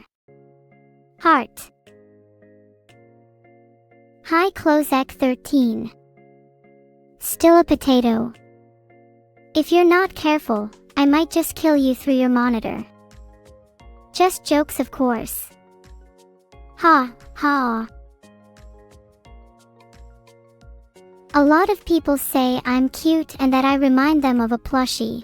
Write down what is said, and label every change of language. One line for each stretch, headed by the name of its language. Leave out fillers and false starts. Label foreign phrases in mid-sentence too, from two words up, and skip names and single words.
English: Heart. Hi Closec 13. Still a potato. If you're not careful, I might just kill you through your monitor. Just jokes, of course. Ha, ha. A lot of people say I'm cute and that I remind them of a plushie.